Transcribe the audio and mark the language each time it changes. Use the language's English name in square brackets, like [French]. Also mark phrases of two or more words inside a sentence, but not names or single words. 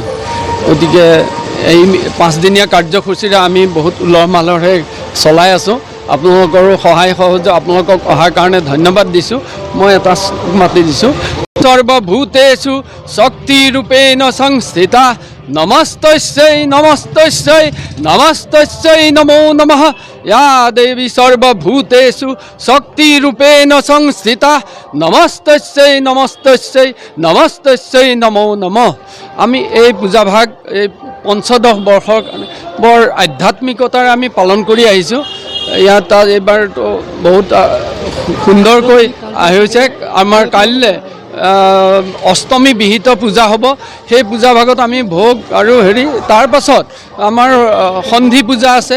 [Assamese] গতিকে এই 5দিনীয়া কাৰ্যসূচীৰে আমি বহুত উলহ মালহেৰে চলাই আছোঁ। আপোনালোকৰো সহায় সহযোগ, আপোনালোকক অহাৰ কাৰণে ধন্যবাদ দিছোঁ। মই এটা মাতি দিছোঁ। [Sanskrit] সৰ্বভূতেষু শক্তিৰূপেণ সংস্থিতা নমস্তস্যৈ নমস্তস্যৈ নমস্তস্যৈ নমো নমঃ। या देवी सर्वभूतेषु शक्तिरूपेण संस्थिता नमस्तस्यै नमस्तस्यै नमस्तस्यै नमो नमः। [Assamese] আমি এই পূজাভাগ এই 15 বৰ্ষৰ বৰ আধ্যাত্মিকতাৰে আমি পালন কৰি আহিছোঁ। ইয়াত এইবাৰতো বহুত সুন্দৰকৈ আহিছে। আমাৰ কাইলৈ অষ্টমী বিহিত পূজা হ'ব। সেই পূজা ভাগত আমি ভোগ আৰু তাৰ পাছত আমাৰ সন্ধি পূজা আছে।